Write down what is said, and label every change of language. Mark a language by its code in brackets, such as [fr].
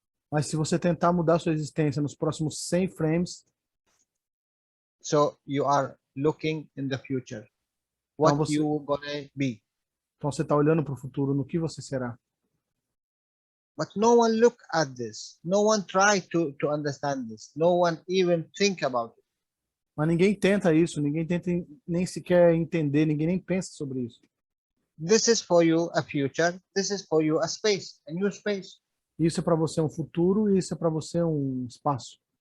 [pt] mas se você tentar mudar sua existência nos próximos 100 frames, [en] so you are looking in the future, what [pt] você, [en] you gonna be. [pt] Então você está olhando para o futuro, no que você será. [en] But no one look at this. No one try to understand this. No one even think about it. [pt] Mas ninguém tenta isso, ninguém tenta nem sequer entender, ninguém nem pensa sobre isso. [en] This is for you a future. This is for you a space, a new space. [pt] Isso é para você um futuro e isso é para você um espaço.